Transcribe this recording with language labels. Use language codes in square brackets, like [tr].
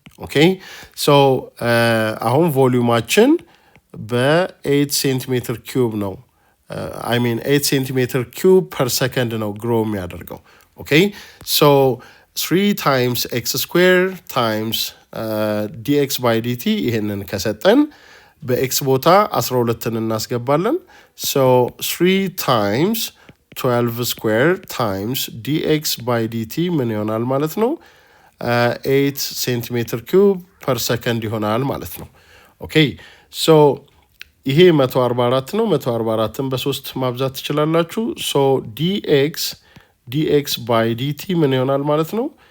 [am] ኦኬ ሶ አሁን ቮሊዩማችን በ8 ሴንቲሜትር ኪዩብ ነው። 8 ሴንቲሜትር ኪዩብ ፐር ሰከንድ ነው ግሮ የሚያደርገው። [en] Okay, so 3 times x square times dx by dt [am] ይሄንን ከሰጠን በኤክስ ቦታ 12ን እናስገባለን። [en] so 3 times 12 square times dx by dt [am] ምን ይሆናል ማለት ነው? [en] 8 centimeter cube per second [am] ይሆናል ማለት ነው። ኦኬ so ይሄ 144 ነው። 144ን በ3 ማብዛት ትችላላችሁ። so dx by dt ምን ይሆናል ማለት ነው?